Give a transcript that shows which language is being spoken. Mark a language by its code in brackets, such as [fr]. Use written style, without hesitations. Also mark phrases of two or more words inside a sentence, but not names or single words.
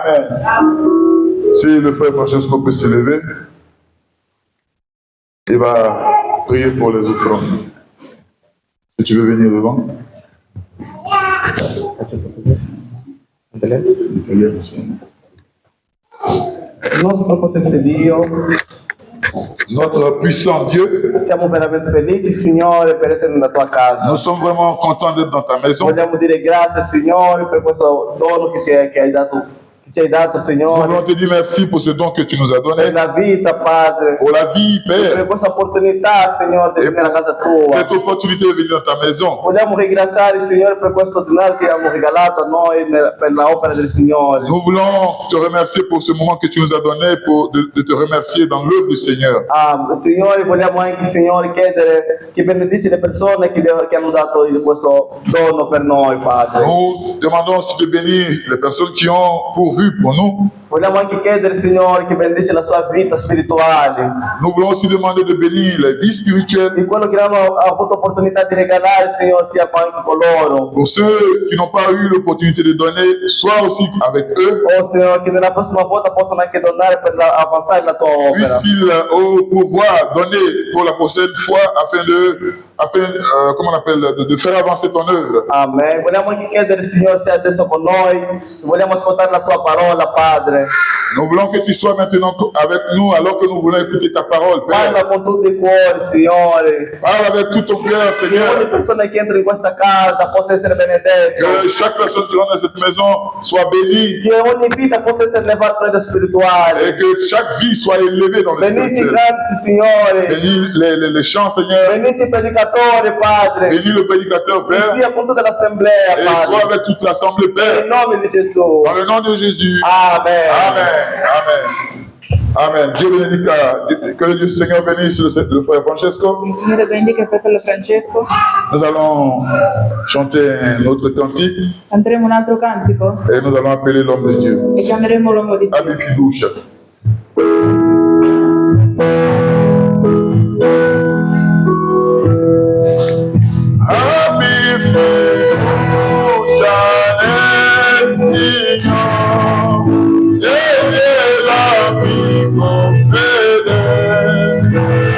[fr] Si le frère Francesco peut se lever, il va prier pour les offrandes. Si tu veux venir devant. [it] Nostro potente Dio, [fr] Notre puissant Dieu, [it] siamo veramente felici, Signore, per essere nella tua casa. [fr] nous sommes vraiment contents d'être dans ta maison. [it] Vogliamo dire grazie, Signore, per questo dono che ci hai dato, [fr] Nous [it] Signore, [fr] voulons te dire merci pour ce don que tu nous as [it] per [fr] donné, [it] la vita, Padre, [fr] pour la vie, [it] per [fr] Père. [it] questa opportunità, Signore, di venire a casa tua. [fr] Cette opportunité de venir dans ta maison. [it] Vogliamo ringraziare, Signore, per questo denaro che abbiamo regalato a noi per l'opera del Signore. [fr] Nous voulons te remercier pour ce moment que tu nous as donné, de te remercier dans l'œuvre du Seigneur. [it] Signore, vogliamo anche, Signore, chiedere che benedici le persone che hanno dato questo dono per noi, Padre. [fr] Nous demandons aussi de bénir les personnes qui ont pourvu pour nous. [it] Vogliamo anche chiedere, Signore, che benedici la sua vita spirituale, [fr] Nous voulons aussi demander de bénir les vies spirituelles [it] di quello che hanno avuto opportunità di regalare, Signore, sia anche con loro. [fr] pour ceux qui n'ont pas eu l'opportunité de donner, soit aussi avec eux, [it] Signore, che nella prossima volta possano anche donare per avanzare la tua opera. [fr] puissent-ils pouvoir donner pour la prochaine fois afin comment on appelle, de faire avancer ton œuvre. Amen. [it] Vogliamo anche chiedere, Signore, sia adesso con noi. Vogliamo ascoltare la tua parola, Padre. [fr] Nous voulons que tu sois maintenant avec nous alors que nous voulons écouter ta parole, Père. [it] Parla con tutti i cuori, Signore. [fr] Parle avec tout ton cœur, [it] Che ogni [fr] Seigneur. [it] persona che entra in questa casa possa essere benedetta. [fr] Que chaque personne qui rentre dans cette maison soit bénie [it] Che ogni vita possa essere levata nella [fr] et [it] spirituale. [fr] que chaque vie soit élevée dans le [it] Benedici i [fr] spirituel. [it] canti, Signore. [fr] Bénis les chants, Seigneur. [it] Benedici i predicatori, Padre. [fr] Bénis le prédicateur, [it] Che [fr] Père. [it] sia con tutta l'assemblea, [fr] Et sois [it] Padre. [fr] avec toute l'assemblée, [it] Nel [fr] Père. [it] nome di Gesù. [fr] Dans le nom de Jésus. Amen. Amen. Amen. Dieu bénedica. Que le Dieu Seigneur bénisse le frère Francesco. [it] Il Signore benedica il fratello Francesco. [fr] Nous allons chanter un autre cantique [it] Canteremo un altro cantico [fr] et nous allons appeler l'homme de Dieu. [it] e chiameremo l'uomo di Dio. Abbi fiducia. Abbi fiducia nel Signore, egli è l'amico fedele.